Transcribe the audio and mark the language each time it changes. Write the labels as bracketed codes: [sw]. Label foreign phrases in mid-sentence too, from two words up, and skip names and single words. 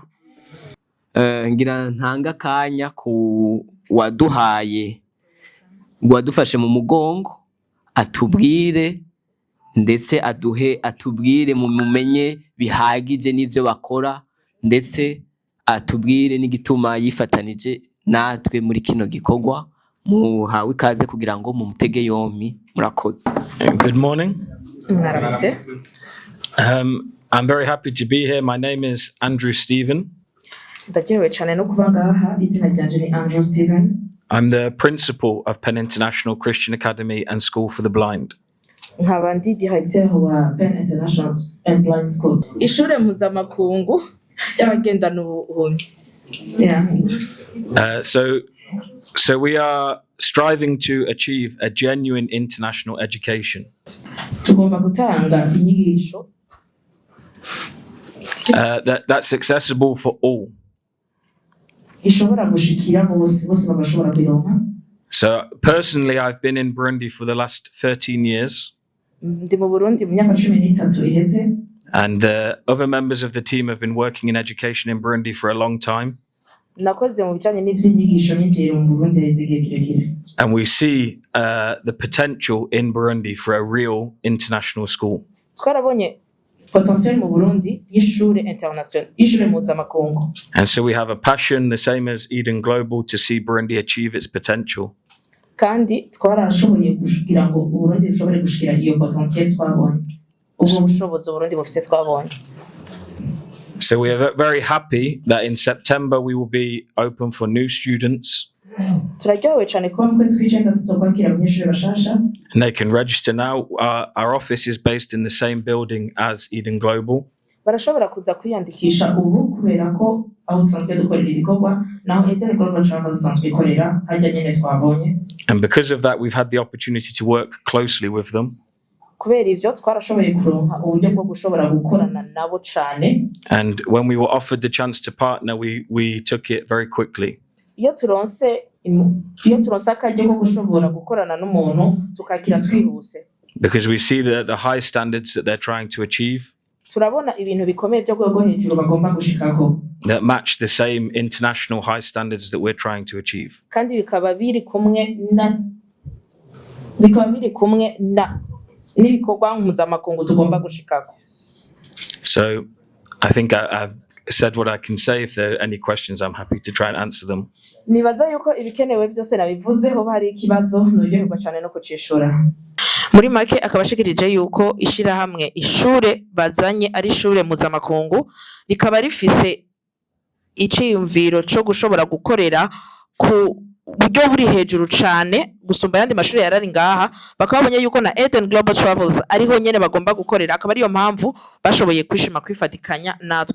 [rn] Ngira ntanga kanya ku wadufashe mu mugongo atubwire ndetse atubwire mumenye bihagije n'ivyo bakora, ndetse atubwire n'igituma yifatanije natwe muri kino gikorwa. Muhawe ikaze kugira ngo mumutege yompi. Murakoze. [en] Good morning. [rn] Mwaramutse. [en] I'm very happy to be here. My name is Andrew Stephen. [rn] Ndakerewe cyane no kuba ngaha, izina ryanje ni Andrew Stephen. [en] I'm the principal of Penn International Christian Academy and School for the Blind. [rn] Nkaba ndi directeur wa Penn International and Blind School, ishure mpuzamakungu ry'abagendana ubuhumyi. [en] So we are striving to achieve a genuine international education. [rn] Tugomba gutanga inyigisho [en] that's accessible for all. [rn] ishobora gushikira bose bagashobora kuyironka. [en] So personally, I've been in Burundi for the last 13 years. [rn] Ndi mu Burundi mu myaka 13 iheze. [en] And the other members of the team have been working in education in Burundi for a long time. [rn] Nakoze mu bijanye n'ivyinyigisho n'indero mu Burundi igihe kirekire. [en] And we see the potential in Burundi for a real international school. [rn] Twarabonye potentiel mu Burundi y'ishure international, y'ishure mpuzamakungu. [en] And so we have a passion, the same as Eden Global, to see Burundi achieve its potential. [rn] Kandi twarashoboye kugira ngo Burundi bushobore gushikira iyo potentiel twabonye. Ubu bushobozi Burundi bufite twabonye. [en] So we are very happy that in September we will be open for new students. [rn] Turaryohewe cyane kuba mu kwezi kw'icenda tuzokwakira abanyeshuri bashasha. [en] And they can register now. Our office is based in the same building as Eden Global. [rn] Barashobora kuza kwiyandikisha ubu kubera ko aho dusanzwe dukorera ibikorwa naho Eden Global Travel dusanzwe ikorera hajya nyene twabonye. [en] And because of that, we've had the opportunity to work closely with them. [rn] Kubera ivyo twarashoboye kuronka uburyo bwo gushobora gukorana nabo cyane. [en] And when we were offered the chance to partner, we took it very quickly. [rn] Iyo turonse akaryo ko gushobora gukorana n'umuntu tukakira twihuse. [en] Because we see the high standards that they're trying to achieve. [rn] Turabona ibintu bikomeye byo rwego hejuru bagomba gushikako. [en] That match the same international high standards that we're trying to achieve. [rn] Kandi bikaba biri kumwe na n'ibikorwa mpuzamakungu tugomba gushikako. [en] So I think I've said what I can say. If there are any questions, I'm happy to try and answer them. [rn] Nibaza yuko ibikenewe byose nabivuzeho, hari ikibazo nuryoherwa cyane no kucishura. Muri make akabashikirije yuko ishirahamwe ishure bazanye ari ishure mpuzamakungu rikaba rifise iciyumviro cyo gushobora gukorera ku buryo buri hejuru cyane gusumba yandi mashuri yarari ngaha, bakabonye yuko na Eden Global Travels ariho nyene bagomba gukorera, akaba ariyo mpamvu bashoboye kwishima kwifatikanya natwe.